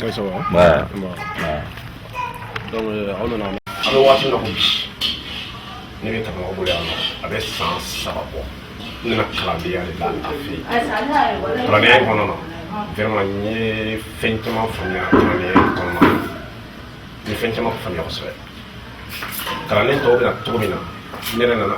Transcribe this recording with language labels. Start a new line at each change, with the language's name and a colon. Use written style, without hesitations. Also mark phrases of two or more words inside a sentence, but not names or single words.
French: Oui, ça va. Ouais. Donc, on en a. Alors, on va faire
Bambara: ne bɛ tɛmɛ o bolo yan nɔ a bɛ san 3 bɔ ne na kalandenya de la a fɛ yen kalandenya in kɔnɔna na vraiment n ye fɛn caman faamuya kalandenya in kɔnɔna na n ye fɛn caman faamuya kosɛbɛ kalanden tɔw bɛ na cogo min na ne yɛrɛ nana